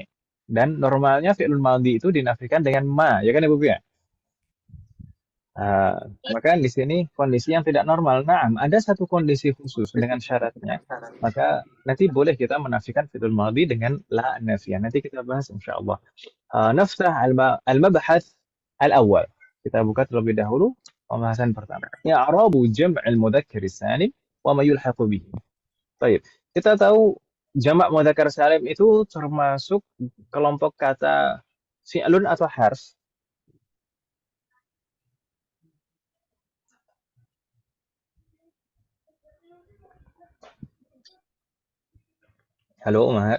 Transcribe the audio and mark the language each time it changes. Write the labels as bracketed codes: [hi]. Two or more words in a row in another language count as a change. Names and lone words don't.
[id] Dan normalnya [ar] فعل ماضي [id] itu dinafikan dengan ma, ya kan Ibu ya? Maka di sini kondisi yang tidak normal. Nah, ada satu kondisi khusus dengan syaratnya. Maka nanti boleh kita menafikan [ar] فعل ماضي [id] dengan [ar] لا نافية. [id] Nanti kita bahas insyaallah. [ar] نفتح المبحث الأول. [id] Kita buka terlebih dahulu pembahasan pertama. [ar] إعراب جمع المذكر السالم وما يلحق به. [id] Baik. Kita tahu jamak [ar] مذكر سالم [id] itu termasuk kelompok kata fi'lun atau harf. Halo, Umar.